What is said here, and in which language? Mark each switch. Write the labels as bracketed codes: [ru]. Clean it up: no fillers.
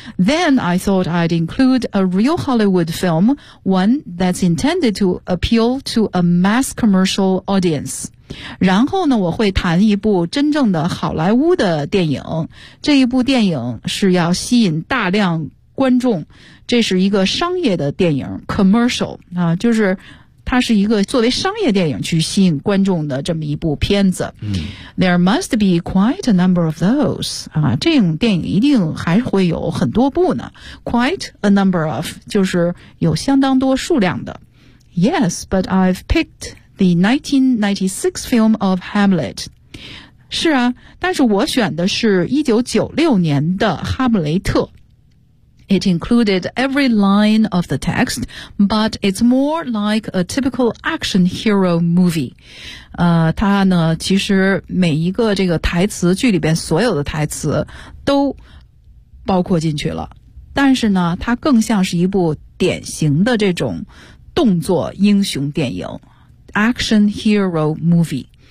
[en] Then I thought I'd include a real Hollywood film, one that's intended to appeal to a mass commercial audience。 [zh] 然后呢我会谈一部真正的好莱坞的电影，这一部电影是要吸引大量观众，这是一个商业的电影 commercial 啊，就是它是一个作为商业电影去吸引观众的这么一部片子。嗯、 [en] There must be quite a number of those [zh] 啊，这种电影一定还会有很多部呢。 [en] Quite a number of [zh] 就是有相当多数量的。 [en] Yes, but I've picked the 1996 film of Hamlet。 [zh] 是啊，但是我选的是1996年的《哈姆雷特》。 [en] It included every line of the text, but it's more like a typical action hero movie. [zh] 它呢其实每一个这个台词，剧里边所有的台词都包括进去了。但是呢它更像是一部典型的这种动作英雄电影 , [en] action hero movie。